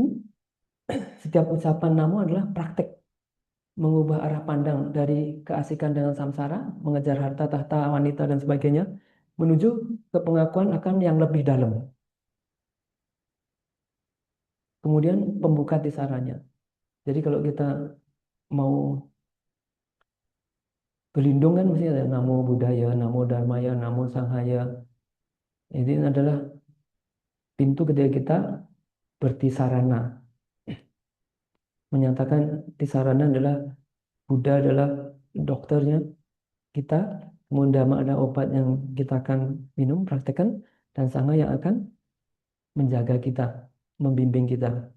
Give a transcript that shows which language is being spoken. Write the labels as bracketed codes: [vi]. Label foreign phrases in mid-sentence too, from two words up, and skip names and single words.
[id] Setiap ucapan nama adalah praktek mengubah arah pandang dari keasikan dengan samsara, mengejar harta, tahta, wanita, dan sebagainya, menuju ke pengakuan akan yang lebih dalam. Kemudian pembuka tisarannya. Jadi kalau kita mau berlindung kan mesti ada [sa] namo buddhaya, namo dharmaya, namo sanghaya. [id] Ini adalah pintu ketika kita bertisarana. Menyatakan tisarana adalah Buddha adalah dokternya kita, kemudian Dhamma adalah obat yang kita akan minum, praktekkan, dan Sangha yang akan menjaga kita, membimbing kita.